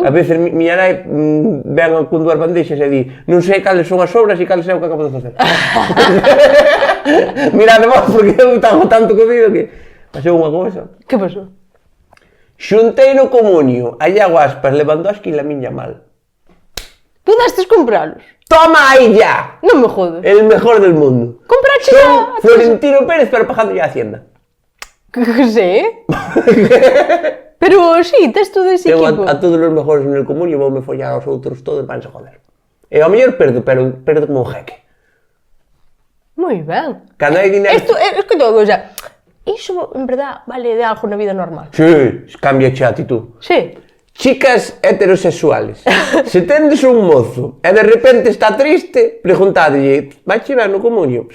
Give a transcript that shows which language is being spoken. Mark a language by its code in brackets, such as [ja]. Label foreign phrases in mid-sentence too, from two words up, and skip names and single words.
[gl] A veces miña nai ven con 2 bandeixas e di, non sei cales son as sobras e cales é o que acabo de facer. Mirade vos, porque eu estaba tanto cocido que pasou unha cousa. Que pasou? Xuntei no comunio a Iago Aspas, Lewandowski e Lamine Yamal. Pudestes compralos? Toma aí ya! Non me jodes. [es] El mejor del mundo. [gl] Comprache [es] Son Florentino Pérez, pero pagando ya Hacienda. [gl] Que sé? Pero sí, tes todo ese [es] Tengo [gl] equipo. a todos os [es] mejores en el comunio, [gl] voume follar aos outros todos, vanse joder. E ao mellor perdo, pero perdo como un jeque. Moi ben. Cando hai dinero... Isto, escoito unha cousa. Iso, [es] en verdad, [gl] vale de algo na vida normal. Sí, cambia a actitud. Sí. [es] Chicas heterosexuales, [gl] se tendes un mozo e de repente está triste, preguntadelle, vai chegar no comunio?